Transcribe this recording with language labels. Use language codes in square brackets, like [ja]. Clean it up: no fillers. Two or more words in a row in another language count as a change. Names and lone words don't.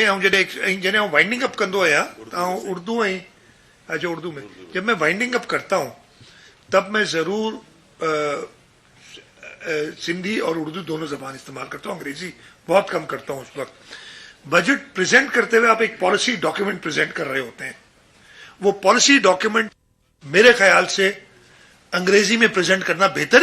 [sd] ऐं जॾहिं आउं [en] winding up [sd] कंदो आहियां त आउं उर्दू ऐं [ur] اچھا اردو میں جب میں [en] winding up [ur] کرتا ہوں تب میں ضرور سندھی اور اردو دونوں زبان استعمال کرتا ہوں، انگریزی بہت کم کرتا ہوں اس وقت. [en] budget present [ur] کرتے ہوئے آپ ایک [en] policy document present [ur] کر رہے ہوتے ہیں. وہ [en] policy document [ur] میرے خیال سے انگریزی میں پریزنٹ کرنا بہتر ہے.